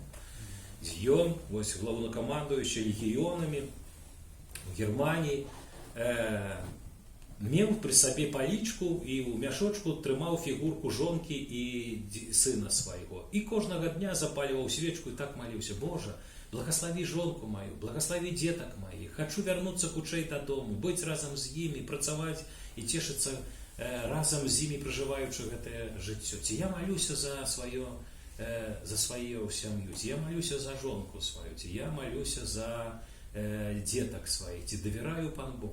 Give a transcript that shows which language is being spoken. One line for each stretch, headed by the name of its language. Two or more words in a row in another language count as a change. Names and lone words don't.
Belarusian: Ён, главнокамандуючы легіёнамі у Германіі, меў пры сабе палічку і ў мяшочку трымаў фігурку жонкі і сына свайго. І кожнага дня запальваў свечку і так маліўся: Божа, благослови жонку мою,
Russian: благослови деток моих, хочу вернуться
Belarusian: хутчэй дадому, быць разам з імі, працаваць і цешыцца разам з імі, пражываючы гэтае жыццё. Ці я малюся за сваю сям'ю, ці я малюся за жонку сваю, ці я малюся за деток сваіх, ці давяраю Пану Богу.